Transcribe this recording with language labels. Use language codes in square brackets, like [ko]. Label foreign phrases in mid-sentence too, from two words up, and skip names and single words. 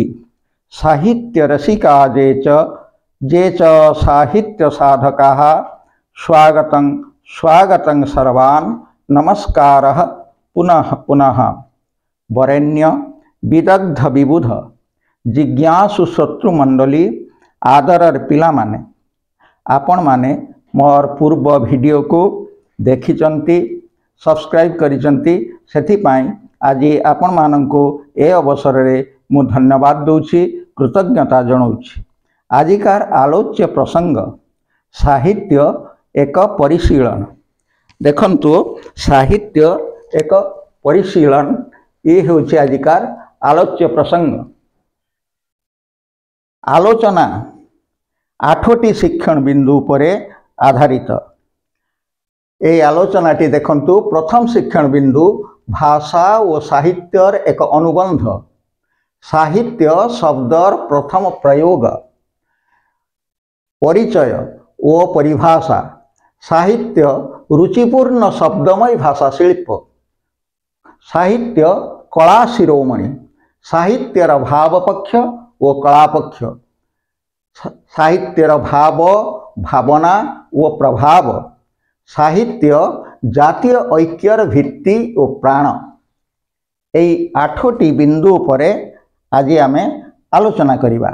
[sa] साहित्य रसिका जे च साहित्य साधकाः स्वागतं स्वागतं सर्वान् नमस्कारः पुनः पुनः। [or] ବରେଣ୍ୟ ବିଦଗ୍ଧ ବିବୁଧ ଜିଜ୍ଞାସୁ ଶତ୍ରୁ ମଣ୍ଡଳୀ ଆଦରର ପିଲା ମାନେ ଆପଣ ମାନେ ମୋର ପୂର୍ବ ଭିଡିଓ କୁ ଦେଖିଛନ୍ତି ସବସ୍କ୍ରାଇବ କରିଛନ୍ତି ସେଥିପାଇଁ ଆଜି ଆପଣ ମାନଙ୍କୁ ଏ ଅବସର ରେ ମୁଁ ଧନ୍ୟବାଦ ଦେଉଛି କୃତଜ୍ଞତା ଜଣାଉଛି। ଆଜିକାର ଆଲୋଚ୍ୟ ପ୍ରସଙ୍ଗ ସାହିତ୍ୟ ଏକ ପରିଶୀଳନ। ଦେଖନ୍ତୁ ସାହିତ୍ୟ ଏକ ପରିଶୀଳନ ଏ ହେଉଛି ଆଜିକାର ଆଲୋଚ୍ୟ ପ୍ରସଙ୍ଗ। ଆଲୋଚନା 8ଟି ଶିକ୍ଷଣ ବିନ୍ଦୁ ଉପରେ ଆଧାରିତ। ଏ ଆଲୋଚନାଟି ଦେଖନ୍ତୁ ପ୍ରଥମ ଶିକ୍ଷଣ ବିନ୍ଦୁ ଭାଷା ଓ ସାହିତ୍ୟର ଏକ ଅନୁବନ୍ଧ। ସାହିତ୍ୟ ଶବ୍ଦର ପ୍ରଥମ ପ୍ରୟୋଗ ପରିଚୟ ଓ ପରିଭାଷା। ସାହିତ୍ୟ ରୁଚିପୂର୍ଣ୍ଣ ଶବ୍ଦମୟ ଭାଷା ଶିଳ୍ପ। ସାହିତ୍ୟ କଳା ଶିରୋମଣି। ସାହିତ୍ୟର ଭାବ ପକ୍ଷ ଓ କଳା ପକ୍ଷ। ସାହିତ୍ୟର ଭାବ ଭାବନା ଓ ପ୍ରଭାବ। ସାହିତ୍ୟ ଜାତୀୟ ଐକ୍ୟର ଭିତ୍ତି ଓ ପ୍ରାଣ। ଏହି 8ଟି ବିନ୍ଦୁ ପରେ ଆଜି ଆମେ ଆଲୋଚନା କରିବା।